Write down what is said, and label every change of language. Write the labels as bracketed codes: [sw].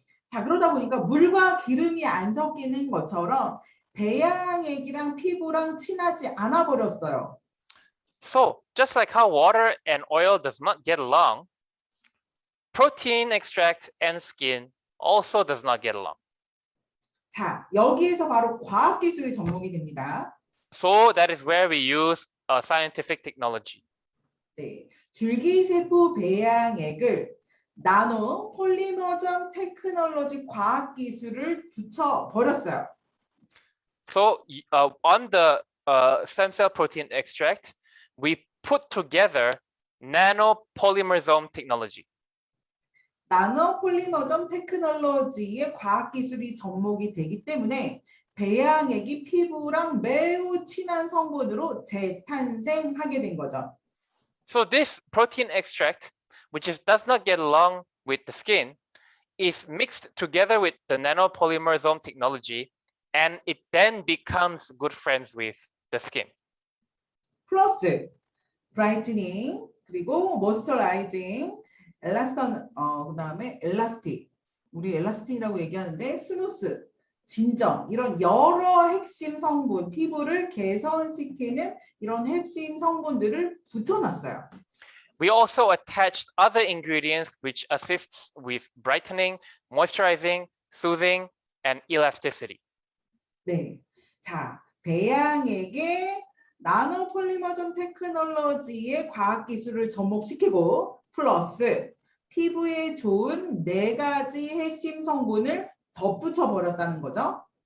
[ko] 자, 그러다 보니까 물과 기름이 안 섞이는 것처럼 배양액이랑 피부랑 친하지 않아 버렸어요. [en] So just like how water and oil does not get along, protein extract and skin also does not get along. [ko] 자, 여기에서 바로 과학기술이 접목이 됩니다. [en] So that is where we use scientific technology. [ko] 네, 줄기세포 배양액을 나노 폴리머전 테크놀로지 과학기술을 붙여 버렸어요. [en] So on the stem cell protein extract, we put together nanopolymersome technology. [ko] 나노 폴리머전 테크놀로지의 과학기술이 접목이 되기 때문에 배양액이 피부랑 매우 친한 성분으로 재탄생하게 된 거죠. [en] So this protein extract, which does not get along with the skin, is mixed together with the nanopolymersome technology and it then becomes good friends with the skin. [ko] 플러스 브라이트닝 그리고 모이스처라이징 그다음에 엘라스틱 우리 엘라스틴이라고 얘기하는데 스무스 진정 이런 여러 핵심 성분 피부를 개선시키는 이런 핵심 성분들을 붙여놨어요. [en] We also attached other ingredients which assists with brightening, moisturizing, soothing, and elasticity. [ko] 네, 자 배양액에 나노폴리머전 테크놀로지의 과학기술을 접목시키고 플러스 피부에 좋은 4가지 핵심 성분을 덧붙여 버렸다는 거죠.